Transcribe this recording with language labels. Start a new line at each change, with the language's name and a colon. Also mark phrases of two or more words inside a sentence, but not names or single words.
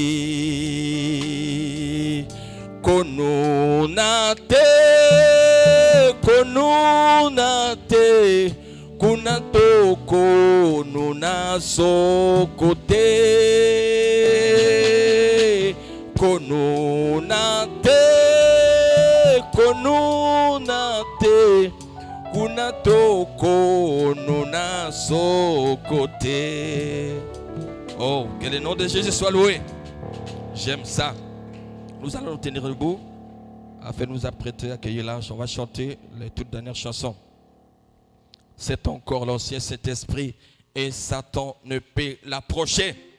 French: Konunate, kunatoko nuna sokote. Konunate, kunatoko nuna sokote. Oh, que le nom de Jésus soit loué. J'aime ça. Nous allons nous tenir debout afin de nous apprêter à accueillir l'ange. On va chanter les toutes dernières chansons. C'est encore l'ancien Saint-Esprit et Satan ne peut l'approcher.